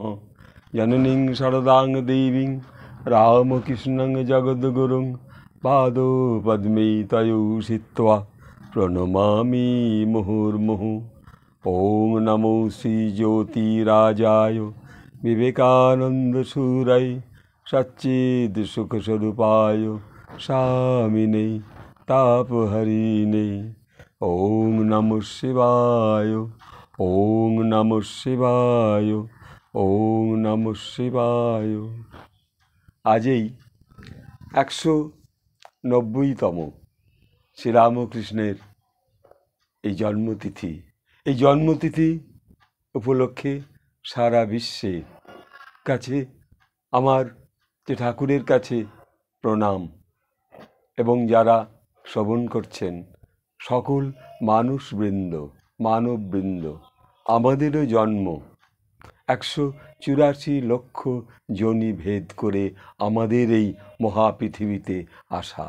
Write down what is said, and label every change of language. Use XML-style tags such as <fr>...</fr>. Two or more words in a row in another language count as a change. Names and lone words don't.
<sa>জননীং শারদাং দেবীং রামকৃষ্ণং জগদ্গুরুং পাদপদ্মে তয়ো সিত্ত্বা প্রণমামি মুহুর্মুহুঃ। ওং নমো শ্রীজ্যোতিরাজায় বিবেকানন্দসূরায় সচ্চিদ সুখস্বরূপায় স্বামিনে তাপহরিণে। ওং নমঃ শিবায়, ওং নমঃ শিবায়, ওং নমঃ শিবায়।</sa> <bn>আজই 190তম শ্রীরামকৃষ্ণের এই জন্মতিথি। এই জন্মতিথি উপলক্ষে সারা বিশ্বের কাছে আমার যে ঠাকুরের কাছে প্রণাম, এবং যারা শ্রবণ করছেন সকল মানুষবৃন্দ, মানববৃন্দ, আমাদেরও জন্ম 184 লক্ষ যোনি ভেদ করে আমাদের এই মহাপৃথিবীতে আসা।</bn>